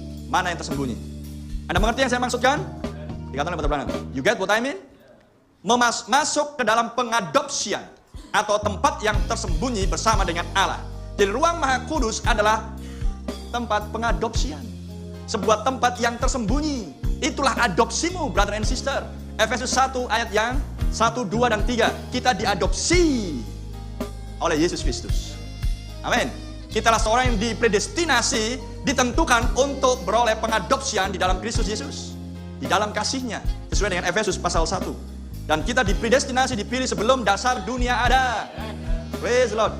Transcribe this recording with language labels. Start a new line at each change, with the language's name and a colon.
Indonesian: Mana yang tersembunyi. Anda mengerti yang saya maksudkan? Dikatakan oleh Brother Branham.
English: You get what I mean?
Indonesian: Masuk ke dalam pengadopsian atau tempat yang tersembunyi bersama dengan Allah. Jadi ruang Maha Kudus adalah tempat pengadopsian. Sebuah tempat yang tersembunyi. Itulah adopsimu,
English: brother and sister.
Indonesian: Efesus 1 ayat yang 1, 2, dan 3. Kita diadopsi oleh Yesus Kristus. Amin. Kitalah seorang yang dipredestinasi, ditentukan untuk beroleh pengadopsian di dalam Kristus Yesus. Di dalam kasih-Nya. Sesuai dengan Efesus pasal 1. Dan kita dipredestinasi, dipilih sebelum dasar dunia ada.
English: Praise the Lord.